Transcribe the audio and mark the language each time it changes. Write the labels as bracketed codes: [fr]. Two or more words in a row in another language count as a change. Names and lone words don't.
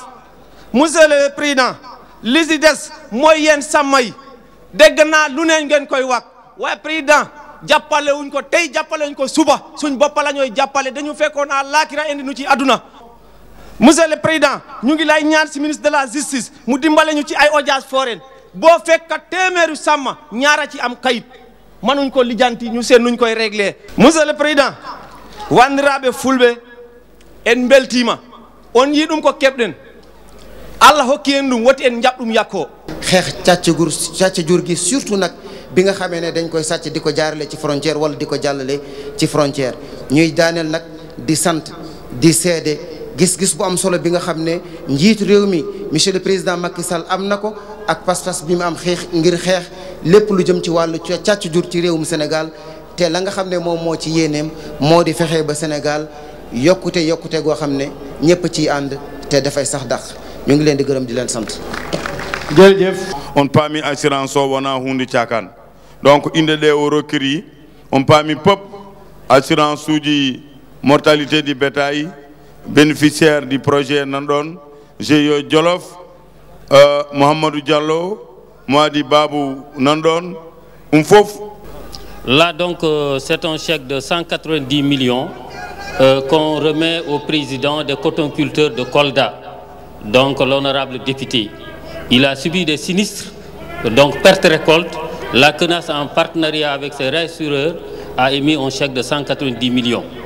[fr] monsieur le président [wo] li si des mooy yéen sàmm yi dégg naa lu ne ngeen koy wax waaye président jàppale wuñ ko tey jàppale wuñ ko suba suñ bopp la ñooy jàppale dañu fekkoon à laakira indi nu ci àdduna. [fr] monsieur le président [wo] ñu ngi lay ñaan ci [fr] ministre de la justice [wo] mu dimbale ñu ci ay [fr] audience foraine [wo] boo fekka téeméeru sàmm ñaara ci am kayit mënuñ ko lijjanti ñu seen nuñ koy régler. [fr] monsieur le président [ff] wandiraɓe fulɓe en beltima on yi ɗum ko keɓɗen allah hokki en ɗum woti en jaɓɗum yakko [wo] xeex càcc jur gi surtout nag bi nga xamee ne dañ koy sàcc di ko jaarale ci frontière wala di ko jàllale ci frontière ñuy daaneel nag di sant di seede gis-gis bu am solo bi nga xam ne njiitu réew mi [fr] monsieur le président [wo] Macky Sall am na ko ak pas-pas bi mu am xeex ngir xeex lépp lu jëm ci wàllu càcc jur ci réewum Sénégal te la nga xam ne moom moo ci yéeneem moo di fexe ba Sénégal yokkute goo xam ne ñëpp ciy ànd te dafay sax dàq ñu ngi leen di gërëm di leen sant. jërëjëf. [ff] on paami assurance o wona hunde caakan donc inde ɗe o rokkiri on paami pop assurance uji [fr] mortalité du bétail bénéficiaire du projet [ff] nanɗon GIE Jolof Mouhamadou Diallo Moadi Babou nanɗon fof. [fr] Là donc c'est un chèque de 190 millions qu'on remet au président des cotonculteurs de Kolda, donc l'honorable député. Il a subi des sinistres, donc perte récolte. La CNAS en partenariat avec ses rassureurs a émis un chèque de 190 millions.